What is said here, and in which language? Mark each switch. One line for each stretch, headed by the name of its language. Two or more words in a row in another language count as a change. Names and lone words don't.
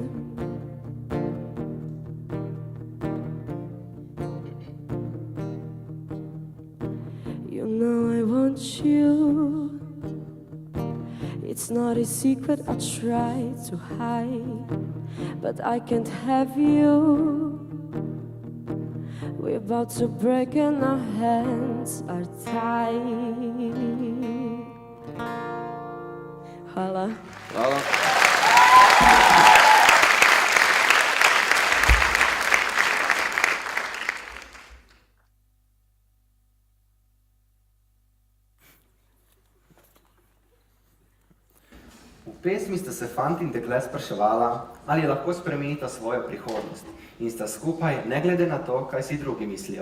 English: You know I want you. It's not a secret I try to hide, but I can't have you. We're about to break and our hands are tied.
Slovenian: Hvala. Hvala. V pesmi sta se fant in dekle spraševala, ali lahko spremenita svojo prihodnost in sta skupaj, ne glede na to, kaj si drugi mislijo.